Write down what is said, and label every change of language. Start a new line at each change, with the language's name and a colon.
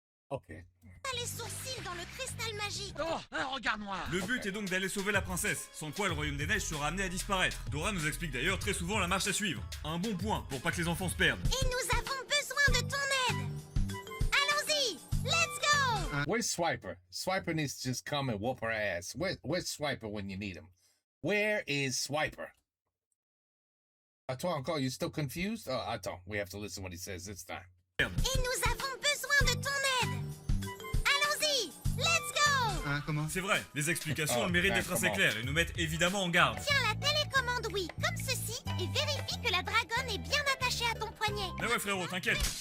French: Ok. Les sourcils dans le cristal magique. Oh, un regard noir. Le but est donc d'aller sauver la princesse, sans quoi le royaume des neiges sera amené à disparaître. Dora nous explique d'ailleurs très souvent la marche à suivre. Un bon point pour pas que les enfants se perdent. Et nous avons besoin de ton aide. Allons-y,
English: let's go. Where's Swiper? Swiper needs to just come and whoop her ass. Where's Swiper when you need him? Where is Swiper?
French: Attends, encore,
English: you still confused? Oh,
French: attends,
English: we have to listen what he says this time.
French: Et nous avons besoin de ton aide. Allons-y,
English: let's go.
French: Hein, comment? C'est vrai, les explications Oh, ont le mérite ben, d'être assez comment? claires et nous mettent évidemment en garde. Tiens la télécommande oui, comme ceci, et vérifie que la dragonne est bien attachée à ton poignet. Mais ouais frérot, t'inquiète.